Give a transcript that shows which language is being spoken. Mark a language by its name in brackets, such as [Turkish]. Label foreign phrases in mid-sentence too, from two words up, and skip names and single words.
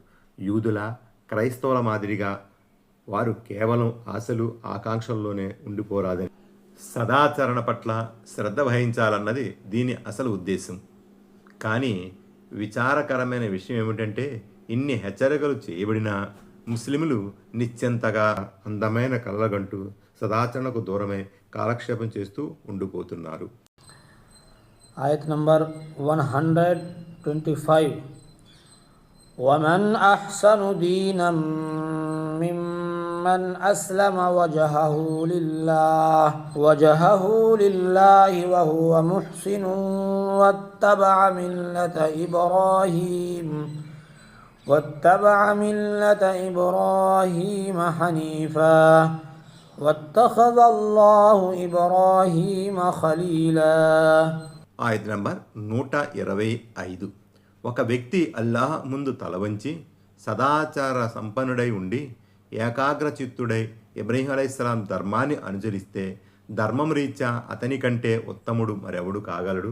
[Telugu] యూదుల క్రైస్తవుల మాదిరిగా వారు కేవలం ఆశలు ఆకాంక్షల్లోనే ఉండిపోరాదని, సదాచరణ పట్ల శ్రద్ధ వహించాలన్నది దీని అసలు ఉద్దేశం. కానీ విచారకరమైన విషయం ఏమిటంటే, ఇన్ని హెచ్చరికలు చేయబడినా ముస్లింలు నిశ్చింతగా అందమైన కళ్ళగంటూ సదాచరణకు దూరమై కాలక్షేపం చేస్తూ ఉండిపోతున్నారు. Ayat number 125. [Arabic] وَمَنْ أَحْسَنُ دِينًا مِّمَّنْ أَسْلَمَ وَجْهَهُ لِلَّهِ وَهُوَ مُحْسِنٌ وَاتَّبَعَ مِلَّةَ إِبْرَاهِيمَ حَنِيفًا وَاتَّخَذَ اللَّهُ إِبْرَاهِيمَ خَلِيلًا. [Telugu] ఆయత నంబర్ 125. ఒక వ్యక్తి అల్లాహ్ ముందు తలవంచి సదాచార సంపన్నుడై ఉండి ఏకాగ్రచిత్తుడై ఇబ్రహీం అలైహిస్సలాం ధర్మాన్ని అనుసరిస్తే ధర్మం రీత్యా అతని కంటే ఉత్తముడు మరెవడు కాగలడు.